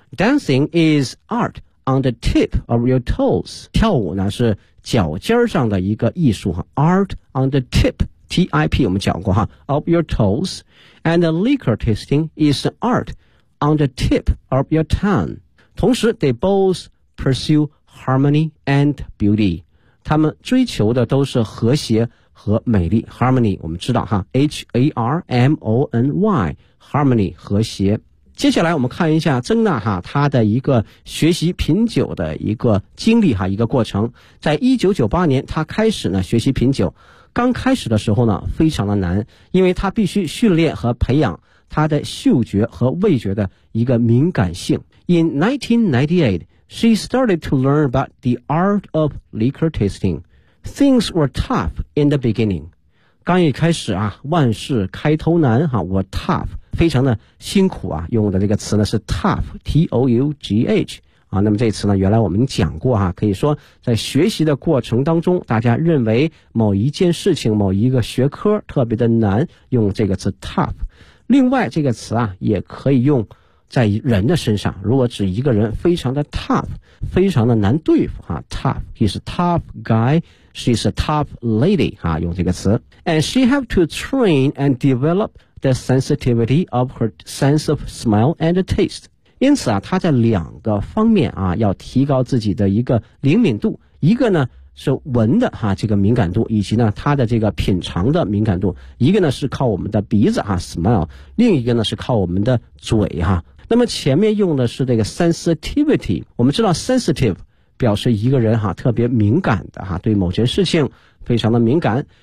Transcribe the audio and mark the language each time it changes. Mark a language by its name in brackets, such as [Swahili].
[English] Dancing is art on the tip of your toes. [Chinese] 跳舞呢是脚尖上的一个艺术哈。 [English] Art on the tip, T-I-P [Chinese] 我们讲过哈 [English] ,of your toes. And the liquor tasting is art on the tip of your tongue. [Chinese] 同时 [English] they both pursue harmony and beauty. [Chinese] 他们追求的都是和谐和美丽。 [English] Harmony [Chinese] 我们知道哈 [English] ,H-A-R-M-O-N-Y, harmony, [Chinese] 和谐。接下来我们看一下曾娜哈她的一个学习品酒的一个经历哈，一个过程。在1998年她开始呢学习品酒，刚开始的时候呢非常的难，因为她必须训练和培养她的嗅觉和味觉的一个敏感性。 [English] In 1998 she started to learn about the art of liquor tasting. Things were tough in the beginning. [Chinese] 刚一开始啊万事开头难哈，我 tough非常的辛苦啊，用的这个词呢是 tough, T-O-U-G-H, 啊，那么这词呢原来我们讲过啊，可以说在学习的过程当中，大家认为某一件事情某一个学科特别的难，用这个词 tough。另外这个词啊也可以用在人的身上，如果指一个人非常的 tough, 非常的难对付啊 tough, [English] he's a tough guy, she's a tough lady, [Chinese] 啊，用这个词。 [English] And she have to train and developthe sensitivity of her sense of smell and taste. [Chinese] 因此啊她在两个方面啊要提高自己的一个灵敏度。一个呢是闻的啊这个敏感度，以及呢她的这个品尝的敏感度。一个呢是靠我们的鼻子啊 ,smell, 另一个呢是靠我们的嘴啊。那么前面用的是这个 sensitivity, 我们知道 sensitive 表示一个人啊特别敏感的啊，对某件事情非常的敏感。